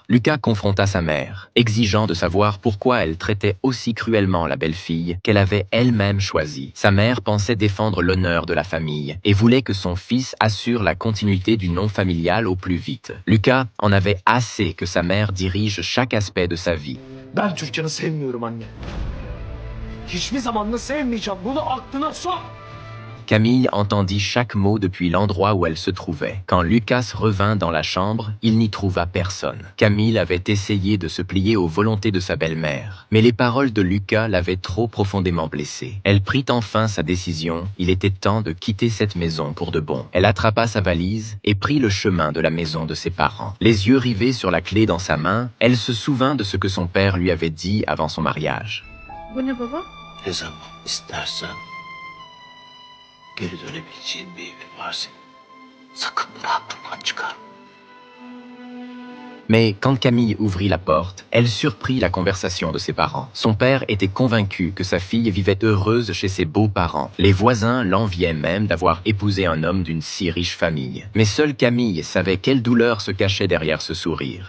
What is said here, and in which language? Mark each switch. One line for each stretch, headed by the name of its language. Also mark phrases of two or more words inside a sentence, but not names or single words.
French: Lucas confronta sa mère, exigeant de savoir pourquoi elle traitait aussi cruellement la belle-fille qu'elle avait elle-même choisie. Sa mère pensait défendre l'honneur de la famille et voulait que son fils assure la continuité du nom familial au plus vite. Lucas en avait assez que sa mère dirige chaque aspect de sa vie.
Turkish: Ben Türkan'ı sevmiyorum anne. Hiçbir zaman da sevmeyeceğim. Bunu aklına sok.
French: Camille entendit chaque mot depuis l'endroit où elle se trouvait. Quand Lucas revint dans la chambre, il n'y trouva personne. Camille avait essayé de se plier aux volontés de sa belle-mère, mais les paroles de Lucas l'avaient trop profondément blessée. Elle prit enfin sa décision, il était temps de quitter cette maison pour de bon. Elle attrapa sa valise et prit le chemin de la maison de ses parents. Les yeux rivés sur la clé dans sa main, elle se souvint de ce que son père lui avait dit avant son mariage.
Turkish: Bu ne baba? Ne zaman istersen geri dönebileceğin bir evin var senin. Sakın bunu aklından çıkarma.
French: Mais quand Camille ouvrit la porte, elle surprit la conversation de ses parents. Son père était convaincu que sa fille vivait heureuse chez ses beaux-parents. Les voisins l'enviaient même d'avoir épousé un homme d'une si riche famille. Mais seule Camille savait quelle douleur se cachait derrière ce sourire.